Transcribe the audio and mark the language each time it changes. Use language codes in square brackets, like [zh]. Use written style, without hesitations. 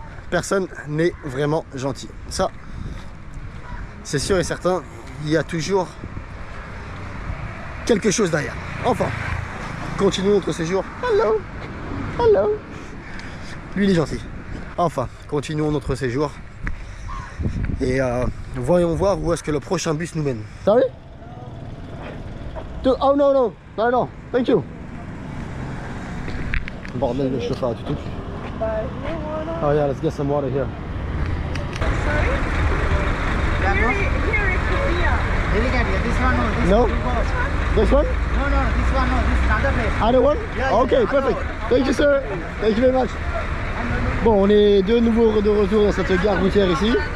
[fr] Personne n'est vraiment gentil. Ça, c'est sûr et certain, il y a toujours quelque chose derrière. Enfin, continuons notre séjour. [en] Hello, hello. [fr] Lui, il est gentil. Enfin, continuons notre séjour. Et voyons voir où est-ce que le prochain bus nous mène. [en] Sorry? [fr] Oh non, non, non, non, [en] thank you. [fr] Bordel de chauffeur à tout. [en] Oh yeah, let's get some water here. This one, No? This one? No, this one, no, this is another place. Other one? Yeah, Okay, yeah, perfect. Thank you, sir. Thank you very much. [fr] Bon, on est de nouveau de retour dans cette gare routière ici.